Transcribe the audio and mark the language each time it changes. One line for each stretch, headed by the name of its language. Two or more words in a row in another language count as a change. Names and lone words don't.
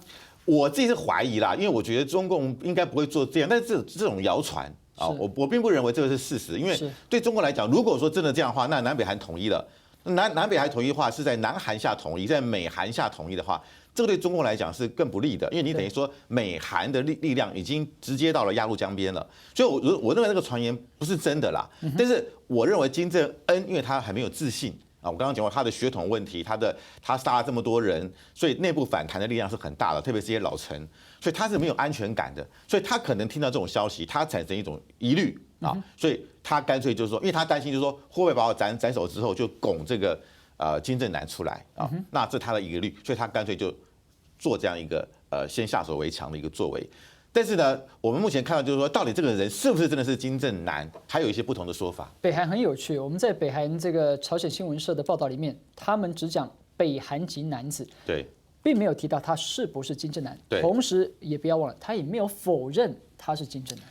Chinese: 我自己是懷疑啦，因為我覺得中共應該不會做這樣，但是這種謠傳啊，我並不認為這個是事實，因為對中國來講，如果說真的這樣的話，那南北韓統一了，南北韓統一的話是在南韓下統一，在美韓下統一的話，這個對中共來講是更不利的，因為你等於說美韓的力量已經直接到了鴨綠江邊了，所以我認為那個傳言不是真的啦，但是我認為金正恩因為他還沒有自信。啊，我剛剛講過他的血統問題，他殺了這麼多人，所以內部反彈的力量是很大的，特別是這些老臣，所以他是沒有安全感的，所以他可能聽到這種消息，他產生一種疑慮啊，所以他乾脆就是說，因為他擔心就是說會不會把我斬首之後就拱這個金正男出來啊，那這是他的疑慮，所以他乾脆就做這樣一個先下手為強的一個作為。但是呢，我們目前看到就是說，到底這個人是不是真的是金正男，還有一些不同的說法。北韓很有趣，我們在北韓這個朝鮮新聞社的報道裡面，他們只講北韓籍男子，對，並沒有提到他是不是金正男。對，同時也不要忘了，他也沒有否認他是金正男。